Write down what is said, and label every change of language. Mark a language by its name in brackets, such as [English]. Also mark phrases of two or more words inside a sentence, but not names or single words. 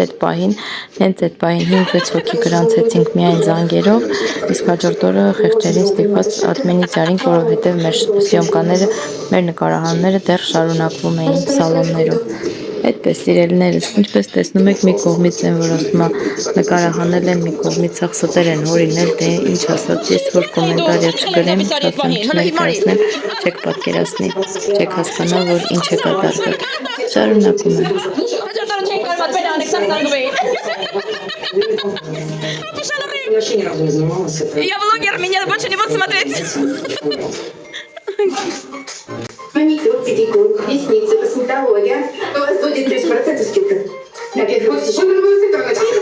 [Armenian] այդ պահին 5-6 հոգի գրանցեցինք միայն զանգերով, իսկ հաջորդ օրը խեղճերին ստիպված ադմինից արինք, որովհետև մեր սյոմկաները, մեր նկարահանումները դեռ շարունակվում էին սալոններում։ Այդպես սիրելիներս, ինչպես տեսնում եք, մի կողմից են, որ ասում է նկարահանել են, մի կողմից սխստեր են հորինել, դե ինչ ասած, ես որ կոմենտարիա չգրեմ, չասեմ, չներկայացնեմ, չեք պատկերացնի, չեք հասկանա, որ ինչ է կատարվել։ Շարունակում եմ։ [Russian] Вообще ни разу не занималась. Я блогер, меня больше не будут смотреть. Маникюр, педикюр, ресницы, косметология. У вас будет 30% скидка. Опять гости. Что вы будете трогать?